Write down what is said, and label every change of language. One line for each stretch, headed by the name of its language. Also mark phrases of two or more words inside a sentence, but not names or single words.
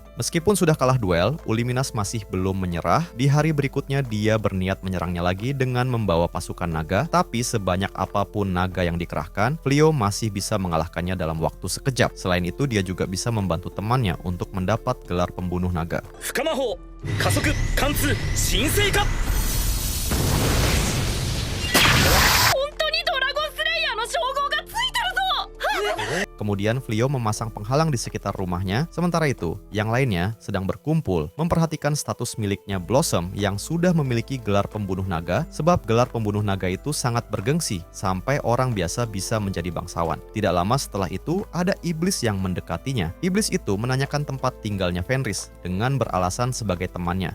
Indonesian: Meskipun sudah kalah duel, Uliminas masih belum menyerah. Di hari berikutnya dia berniat menyerangnya lagi dengan membawa pasukan naga. Tapi sebanyak apapun naga yang dikerahkan, Flio masih bisa mengalahkannya dalam waktu sekejap. Selain itu, dia juga bisa membantu temannya untuk mendapat gelar pembunuh naga.
Japanese: 不可魔法加速貫通神聖化。本当にドラゴンスレイヤーの称号がついてる。
Indonesian: Kemudian Flio memasang penghalang di sekitar rumahnya. Sementara itu, yang lainnya sedang berkumpul memperhatikan status miliknya Blossom yang sudah memiliki gelar pembunuh naga, sebab gelar pembunuh naga itu sangat bergengsi sampai orang biasa bisa menjadi bangsawan. Tidak lama setelah itu, ada iblis yang mendekatinya. Iblis itu menanyakan tempat tinggalnya Fenris dengan beralasan sebagai temannya.